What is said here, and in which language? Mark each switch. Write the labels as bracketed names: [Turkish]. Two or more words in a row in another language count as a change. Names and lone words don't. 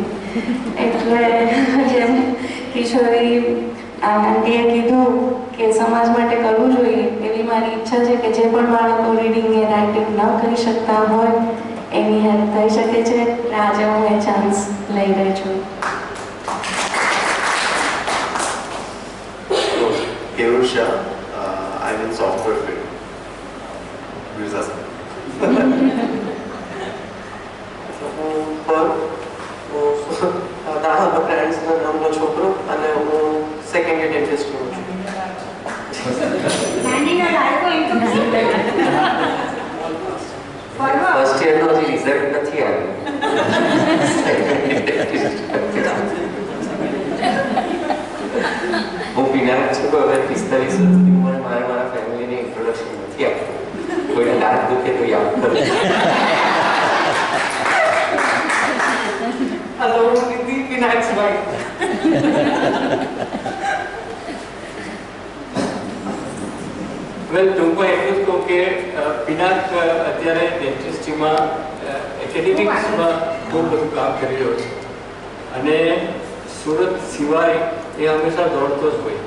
[Gujarati] એટલે જેમ કિશોરી આંટીએ કીધું કે સમાજ માટે કરવું જોઈએ, એવી મારી ઈચ્છા છે કે જે પણ બાળકો રીડિંગ અને રાઇટિંગ ન કરી શકતા હોય એની હેલ્પ થઈ શકે છે. આજે હું એ ચાન્સ લઈ રહી છું. [English] Kerusha, I'm in software field. [Gujarati] દાહોદ પેરેન્ટ્સના નામનો છોકરો અને હું [English] second year dentist [Gujarati] છું. ફર્સ્ટ યરનો હજી રિઝલ્ટ નથી આવ્યો. હું પિનાક છું તો હવે 45 વર્ષની ઉંમરે મારા ફેમિલીને ઇન્ટ્રોડક્શન નથી આપતું. કોઈને દાંત દુખે તો યાદ કરો. [English] Hello, Pinak's wife. [Gujarati] વેલ, ટૂંકમાં એટલું જ કહું કે પિનાક અત્યારે ડેન્ટિસ્ટ્રીમાં એકેડેમિક્સમાં બહુ બધું કામ કરી રહ્યો છે અને સુરત સિવાય એ હંમેશા દોડતો જ હોય.